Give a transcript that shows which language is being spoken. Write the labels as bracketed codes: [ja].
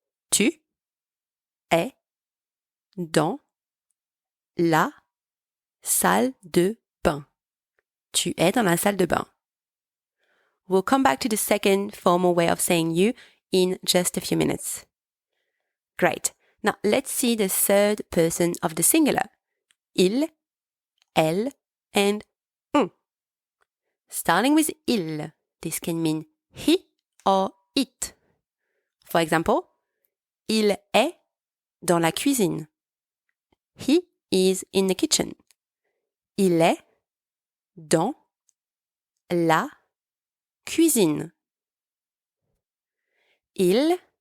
[fr] Tu es dans la salle de bain. Tu es dans la salle de bain. [en] We'll come back to the second formal way of saying you in just a few minutes. Great. Now let's see the third person of the singular. Il, elle, and on. Starting with il, this can mean he or it. For example, [fr] il est dans la cuisine. [en] He is in the kitchen. [fr] Il est dans la cuisine. Il